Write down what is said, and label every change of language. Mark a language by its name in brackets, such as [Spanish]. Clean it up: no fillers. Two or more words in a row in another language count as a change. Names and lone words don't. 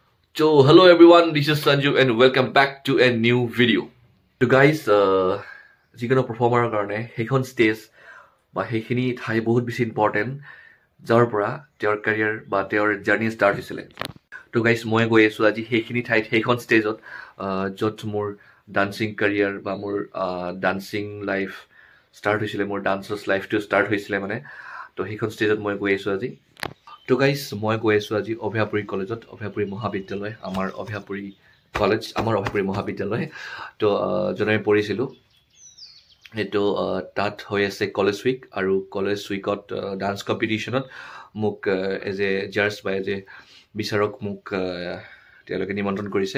[English] So hello everyone, this is Sanju and welcome back to a new video. [Assamese] So guys, যিকোনো performer কাৰণে হেখন stage বা হেখিনি ঠাই বহুত বেছি important যাৰ পৰা তেওঁৰ career বা তেওঁৰ journey start হৈছিলে. তো guys মই গৈ আছো আজি হেখিনি ঠাইত হেখন stageত যত মোৰ [English] dancing career [Assamese] বা মোৰ [English] dancing life [Assamese] start হৈছিলে, মোৰ [English] dancers life [Assamese] to start হৈছিলে মানে. তো হেখন stageত মই গৈ আছো আজি. তো গাইজ মই গৈ আছো আজি অভয়াপুৰী কলেজত, অভয়াপুৰী মহাবিদ্যালয়, আমাৰ অভয়াপুৰী কলেজ, আমাৰ অভয়াপুৰী মহাবিদ্যালয়। তো য'ত আমি পঢ়িছিলোঁ সেইটো তাত হৈ আছে [English] college week, [Assamese] আৰু [English] college week dance competition [Assamese] মোক [English] as a judge [Assamese] বা [English] as a [Assamese] বিচাৰক মোক তেওঁলোকে নিমন্ত্ৰণ কৰিছে।